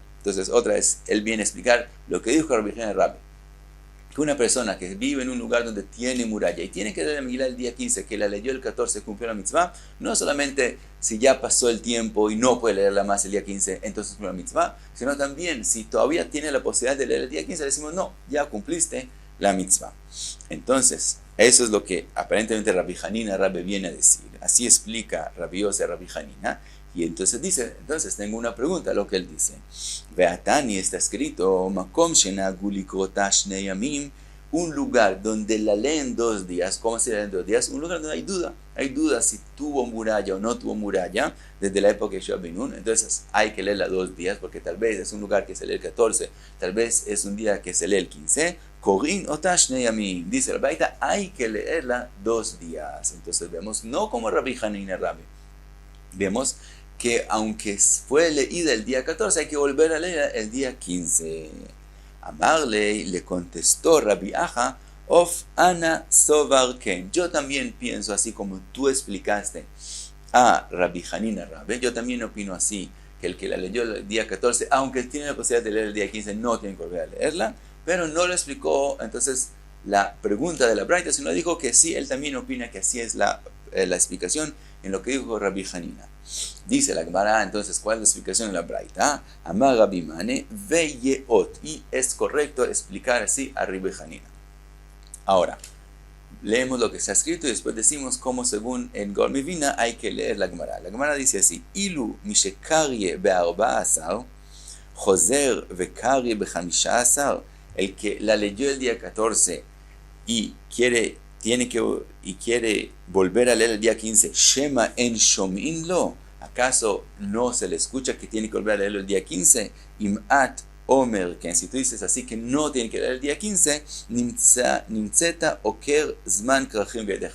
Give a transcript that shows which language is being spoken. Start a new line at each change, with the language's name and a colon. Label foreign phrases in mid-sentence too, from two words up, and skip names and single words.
Spanish: Entonces, otra vez, él viene a explicar lo que dijo Rabbi Hanina Rabbi, que una persona que vive en un lugar donde tiene muralla y tiene que leer la Megilá el día 15, que la leyó el 14, cumplió la mitzvah, no solamente si ya pasó el tiempo y no puede leerla más el día 15, entonces cumplió la mitzvah, sino también si todavía tiene la posibilidad de leer el día 15, le decimos, no, ya cumpliste la mitzvah. Entonces, eso es lo que aparentemente Rabbi Hanina Rabbe viene a decir. Así explica Rabbi Yose a Rabbi Hanina. Y entonces dice, tengo una pregunta, lo que él dice. Veatani está escrito,
Hebrew: מקום שנהגו לקרותה שני ימים,
Spanish: un lugar donde la leen 2 días. ¿Cómo se leen 2 días? Un lugar donde hay duda. Hay duda si tuvo muralla o no tuvo muralla desde la época de Yoshua ben Nun. Entonces hay que leerla 2 días, porque tal vez es un lugar que se lee el 14, tal vez es un día que se lee el 15.
Hebrew: קורין אותה שני ימים.
Spanish: Dice el Baita, hay que leerla 2 días. Entonces vemos, no como Rabbi Hanina Rabbe, vemos que aunque fue leída el día 14, hay que volver a leer el día 15.
Aramaic: Amarle
Spanish: le contestó
Aramaic: Rabbi Aja, אוף אנא סבר כן.
Spanish: Yo también pienso así como tú explicaste a Rabbi Hanina Rabbe, yo también opino así, que el que la leyó el día 14, aunque tiene la posibilidad de leer el día 15, no tiene que volver a leerla, pero no lo explicó entonces la pregunta de la Braita, sino dijo que sí, él también opina que así es la explicación en lo que dijo Rabbi Hanina. Dice la Gemara, entonces, ¿cuál es la explicación de la Braita?
Aramaic: Amar Rabbi Mane veyeot,
Spanish: y es correcto explicar así a Rabbi Hanina. Ahora, leemos lo que está escrito y después decimos cómo según el Gaon Mivina hay que leer la Gemara. La Gemara dice así,
Hebrew: אילו משקרייה בארבעה עשר חוזר וקורייה בחמשה עשר,
Spanish: el que la leyó el día 14 y quiere volver a leer el día 15,
Hebrew: שמא אין שומעין לו,
Spanish: ¿acaso no se le escucha que tiene que volver a leerlo el día 15?
Hebrew: אם תאמר,
Spanish: que si tú dices así que no tiene que leer el día 15,
Hebrew: נמצאת עוקר זמן כרכים בידיה.